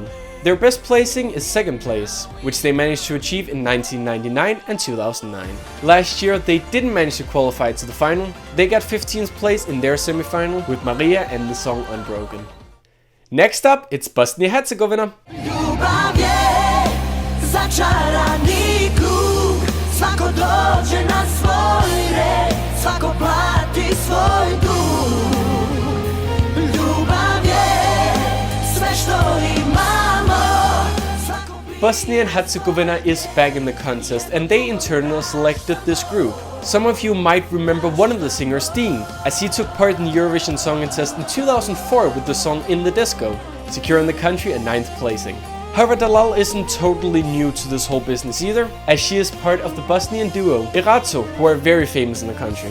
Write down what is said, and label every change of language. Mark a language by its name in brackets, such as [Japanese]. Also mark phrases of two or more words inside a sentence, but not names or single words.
[English] Their best placing is 2nd place, which they managed to achieve in 1999 and 2009. Last year they didn't manage to qualify to the final. They got 15th place in their semi-final with Maria and the song Unbroken. Next up, it's Bosnia-Herzegovina. [Bosnian] Ljubav je začarani krug, svako dođe na svoj red, svako plati svoj dug. Ljubav je sve što imamo, svako [English] Bosnia and Herzegovina is back in the contest, and they in turn selected this group. Some of you might remember one of the singers, Dean, as he took part in the Eurovision Song Contest in 2004 with the song In the Disco, securing the country a 9th placing. However, Dalal isn't totally new to this whole business either, as she is part of the Bosnian duo Erato, who are very famous in the country.